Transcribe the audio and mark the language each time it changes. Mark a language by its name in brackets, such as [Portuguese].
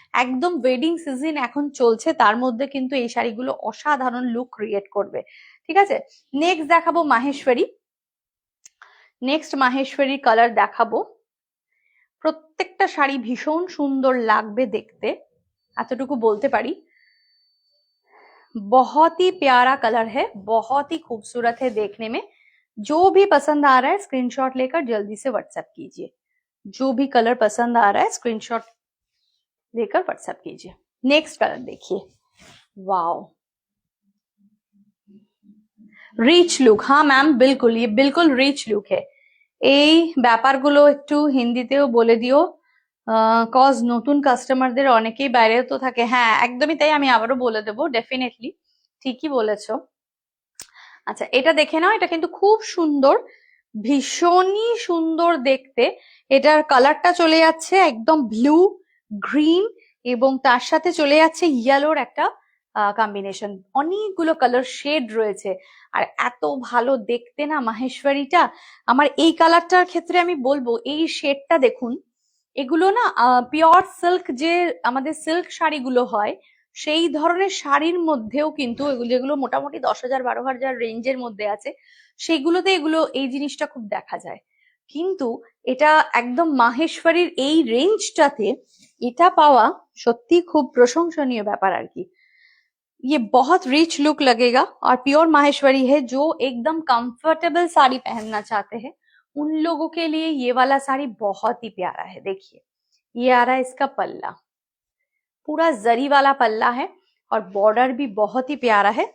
[Bangla] একদম wedding season এখন চলছে, তার মধ্যে কিন্তু এই শাড়িগুলো অসাধারণ লুক ক্রিয়েট করবে, ঠিক আছে। নেক্সট দেখাবো মাহেশ্বরী, নেক্সট মাহেশ্বরী কালার দেখাবো। প্রত্যেকটা শাড়ি ভীষণ সুন্দর লাগবে দেখতে, এতটুকু বলতে পারি। [Hindi] बहुत ही प्यारा कलर है, बहुत ही खूबसूरत है देखने में। जो भी पसंद आ रहा है स्क्रीनशॉट लेकर जल्दी से व्हाट्सएप कीजिए। जो भी कलर पसंद आ रहा है स्क्रीनशॉट लेकर व्हाट्सएप कीजिए। नेक्स्ट कलर देखिए, वाओ, [English] Rich look. [Bangla] হ্যাঁ ম্যাম, বিলকুল, [Hindi] ये बिल्कुल [Bangla] রিচ লুক है। এই ব্যাপারগুলো একটু হিন্দিতেও বলে দিও, কজ নতুন কাস্টমারদের অনেকেই বাইরেও তো থাকে। হ্যাঁ একদমই তাই, আমি আবারও বলে দেবো, ডেফিনেটলি ঠিকই বলেছো। আচ্ছা এটা দেখে নাও, এটা কিন্তু খুব সুন্দর, ভীষণই সুন্দর দেখতে। এটার কালারটা চলে যাচ্ছে একদম ব্লু গ্রিন, এবং তার সাথে চলে যাচ্ছে ইয়েলোর একটা কম্বিনেশন, অনেকগুলো কালার শেড রয়েছে। আর এত ভালো দেখতে না মাহেশ্বরীটা। আমার এই কালারটার ক্ষেত্রে আমি বলবো, এই শেডটা দেখুন, এগুলো না পিওর সিল্ক, যে আমাদের সিল্ক শাড়িগুলো হয় সেই ধরনের শাড়ির মধ্যেও কিন্তু এগুলো, যেগুলো মোটামুটি 10,000 12,000 রেঞ্জের মধ্যে আছে, সেগুলোতে এগুলো এই জিনিসটা খুব দেখা যায়। কিন্তু এটা একদম মাহেশ্বরীর এই রেঞ্জটাতে এটা পাওয়া সত্যি খুব প্রশংসনীয় ব্যাপার আর কি। [Hindi] ये बहुत रिच लुक लगेगा और प्योर माहेश्वरी है। जो एकदम कंफर्टेबल साड़ी पहनना चाहते हैं उन लोगों के लिए ये वाला साड़ी बहुत ही प्यारा है। देखिए ये आ रहा है इसका पल्ला, पूरा जरी वाला पल्ला है, और बॉर्डर भी बहुत ही प्यारा है।